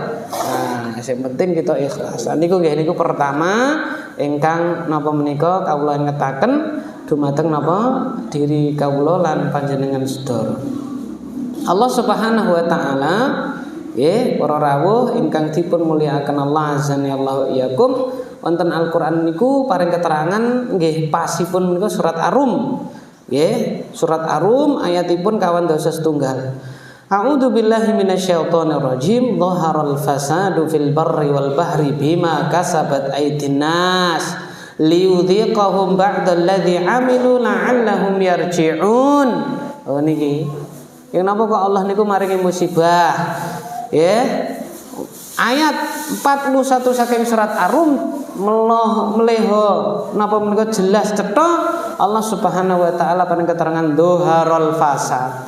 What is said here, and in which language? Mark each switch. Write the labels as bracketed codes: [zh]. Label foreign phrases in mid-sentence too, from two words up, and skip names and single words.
[jv] Nah, sing penting kita ikhlas. Niku nggih niku pertama ingkang napa menika kawula ngetaken dumateng napa diri kawula lan panjenengan sedaya. [ar] الله سبحانه وتعالى [jv] nggih para rawuh ingkang dipun mulyakaken [ar] الله عز وجل إياكم [jv] wonten Al-Qur'an niku paring keterangan nggih pasipun menika surat Ar-Rum. Nggih, surat Ar-Rum ayatipun kawan 21. [ar] أعوذ بالله من الشيطان الرجيم. ظهر الفساد في البر والبحر بما كسبت أيدي الناس ليذيقهم بعض الذي عملوا لعلهم يرجعون. [jv] Oh niki. Kenapa kok Allah niku maringi musibah? Ya. Ayat 41 saking surat Ar-Rum meleho napa menika jelas cetha [ar] الله سبحانه وتعالى [jv] paring keterangan [ar] ظهر الفساد.